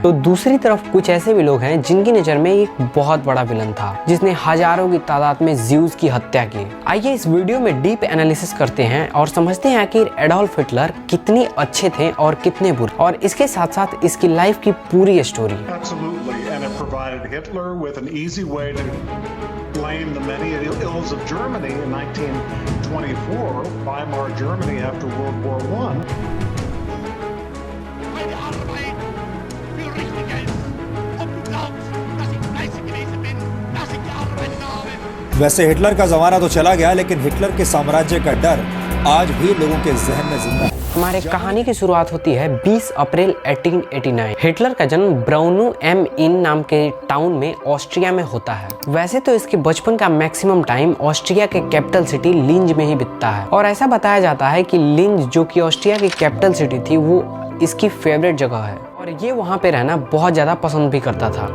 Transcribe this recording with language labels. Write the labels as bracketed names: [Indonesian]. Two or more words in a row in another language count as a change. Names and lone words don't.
[Hindi] तो दूसरी तरफ कुछ ऐसे भी लोग हैं जिनकी नजर में एक बहुत बड़ा विलन था, जिसने हजारों की तादाद में ज्यूज की हत्या की। आइए इस वीडियो में [English] deep analysis [Hindi] करते हैं और समझते हैं कि एडोल्फ हिटलर कितने अच्छे थे और कितने बुरे, और इसके साथ साथ इसकी लाइफ की पूरी स्टोरी। [English] Absolutely, and it provided Hitler with an easy way to blame the many ills of Germany in 1924, Weimar Germany after World War I. [German] Meine Arbeit für richtig ist. Ob du glaubst, dass ich fleißig gewesen bin, dass ich gearbeitet habe. [Hindi] वैसे हिटलर का जमाना तो चला गया, लेकिन हिटलर के साम्राज्य का डर आज भी लोगों के जहन में जिंदा है। हमारे कहानी की शुरुआत होती है 20 अप्रैल 1889। हिटलर का जन्म ब्राउनु एम इन नाम के टाउन में ऑस्ट्रिया में होता है। वैसे तो इसके बचपन का [English] maximum time [Hindi] ऑस्ट्रिया के [English] capital city [Hindi] लिंज में ही बीतता है, और ऐसा बताया जाता है कि लिंज, जो कि ऑस्ट्रिया की [English] capital city [Hindi] थी, वो इसकी फेवरेट जगह है और ये वहाँ पे रहना बहुत ज्यादा पसंद भी करता था।